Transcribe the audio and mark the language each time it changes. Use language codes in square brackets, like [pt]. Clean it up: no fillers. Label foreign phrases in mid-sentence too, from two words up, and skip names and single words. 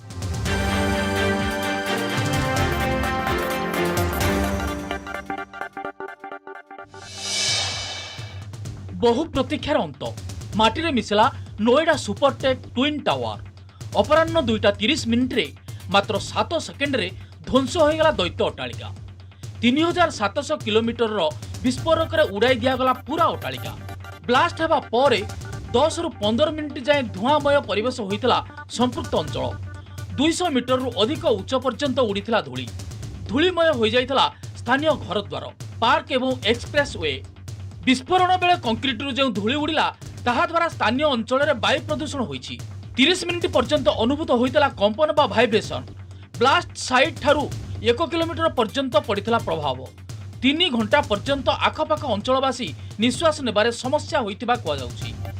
[or] ବହୁ ପ୍ରତୀକ୍ଷାର ଅନ୍ତ ମାଟି ରେ ମିଶିଲା ନୋଏଡା ସୁପରଟେକ ଟ୍ୱିନ ଟାୱର ଅପରାହ୍ନ 2:30 ମିନିଟରେ ମାତ୍ର 7 ସେକେଣ୍ଡ ରେ ଧ୍ୱଂସ ହୋ ଗଲା ଦୈତ୍ୟ ଅଟ୍ଟାଳିକା 3700 କିଲୋମିଟର ବିସ୍ଫୋରକ ଉଡ଼ାଇ ଦିଗଲା ପୂରା ଅଟ୍ଟାଳିକା। ବ୍ଲାଷ୍ଟ ହେବା ପରେ 10 ରୁ 15 ମିନିଟ ଯାଏ ଧୁଆଁମୟ ପରିବେଶ ହୋଇଥିଲା ସମ୍ପୃକ୍ତ ଅଞ୍ଚଳ 200 ମିଟର ରୁ ଅଧିକ ଉଚ୍ଚ ପର୍ଯ୍ୟନ୍ତ ଉଡ଼ିଥିଲା ଧୂଳି ଧୂଳିମୟ ହୋ ଯାଇଥିଲା ସ୍ଥାନୀୟ ଘରଦ୍ୱାର ପାର୍କ ଏବଂ [en] express way. [or] ବିସ୍ଫୋରଣ ବେଳେ କଂକ୍ରିଟ ରୁ ଯୋ ଧୂଳି ଉଡ଼ିଲା ତାହା ଦ୍ୱାରା ସ୍ଥାନୀୟ ଅଞ୍ଚଳ ରେ ବାୟୁ ପ୍ରଦୂଷଣ ହୋଇଛି। 30 ମିନିଟ ପର୍ଯ୍ୟନ୍ତ ଅନୁଭୂତ ହୋଇଥିଲା କମ୍ପନ ବା ଭାଇବ୍ରେସନ। [en] blast site [or] ଠାରୁ 1 କିଲୋମିଟର ପର୍ଯ୍ୟନ୍ତ ପଡ଼ିଥିଲା ପ୍ରଭାବ। 3 ଘଣ୍ଟା ପର୍ଯ୍ୟନ୍ତ ଆଖପାଖ ଅଞ୍ଚଳବାସୀ ନିଶ୍ୱାସ ନେବାରେ ସମସ୍ୟା ହୋଇଥିବା କୁହା ଯାଉଛି।